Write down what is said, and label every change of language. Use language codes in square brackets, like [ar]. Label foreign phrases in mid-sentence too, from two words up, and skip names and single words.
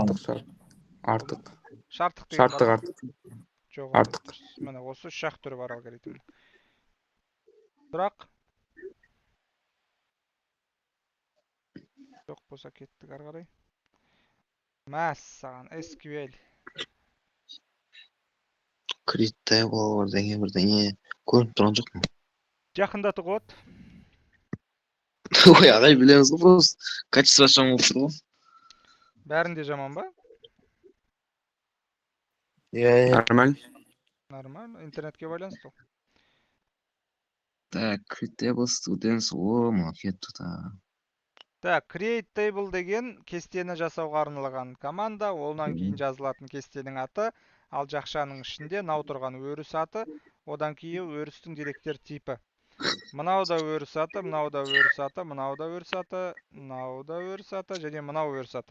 [kk] артық шарт. Артық. Шарттық деген бар Шарттық ма? артық. Жоқ, Артық. дұрыс. Міне осы 3 ақ түрі бар алгоритмнің. Сұрақ? Жоқ болса кеттік ары қарай. Мәссаған, SQL. [en] Create table [kk] бірдеңе көрініп тұрған жоқ му? Жақындату қот. Ой, ағай білеміз ғой, [ru] просто качество [kk] жаман болып тұр ғой. Бәрінде жаман ба? Иә. Нормально. Нормально, интернетке байланысты. Так, [en] create table students, [kk] мына кетті да. Так, [en] create table [kk] деген кестені жасауға арналған команда, онан кейін жазылатын кестенің аты, ал жақшаның ішінде нау тұрған өріс аты, одан кейін өрістің деректер типі. Мынау да өріс аты, мынау да өріс аты, мынау да өріс аты, мынау да өріс аты, және мынау өріс аты.